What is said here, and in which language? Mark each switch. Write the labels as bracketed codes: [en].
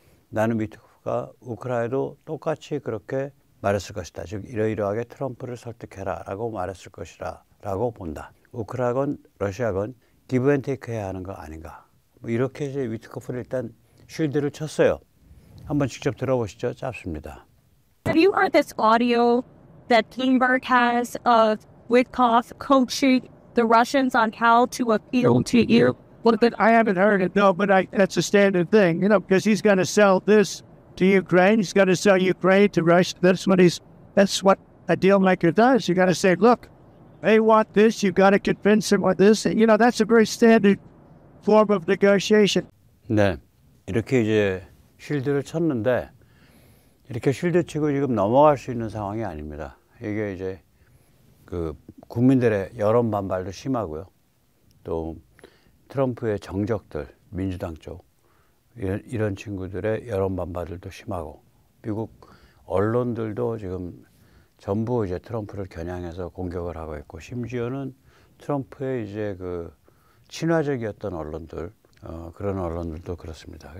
[ko] 나는 위트코프가 우크라이나도 똑같이 그렇게 말했을 것이다. 즉 이러이러하게 트럼프를 설득해라 라고 말했을 것이라 라고 본다. 우크라이나건 러시아건 기브 앤 테이크 해야 하는 거 아닌가. 뭐 이렇게 이제 위트코프를 일단 쉴드를 쳤어요. 한번 직접 들어보시죠. 짧습니다. [en] Have you heard this audio that Bloomberg has of Witkoff coaching the Russians on how to appeal to you? Well, but I haven't heard it. No, but that's a standard thing, because he's going to sell this to Ukraine. He's going to sell Ukraine to Russia. That's what a deal maker does. You got to say, look, they want this. You got to convince them with this. And, that's a very standard form of negotiation. [ko] 네, 이렇게 이제 쉴드를 쳤는데 이렇게 쉴드 치고 지금 넘어갈 수 있는 상황이 아닙니다. 이게 이제 그 국민들의 여론 반발도 심하고요. 또 트럼프의 정적들, 민주당 쪽 이런 친구들의 여론 반발들도 심하고, 미국 언론들도 지금 전부 이제 트럼프를 겨냥해서 공격을 하고 있고, 심지어는 트럼프의 이제 그 친화적이었던 언론들, 그런 언론들도 그렇습니다.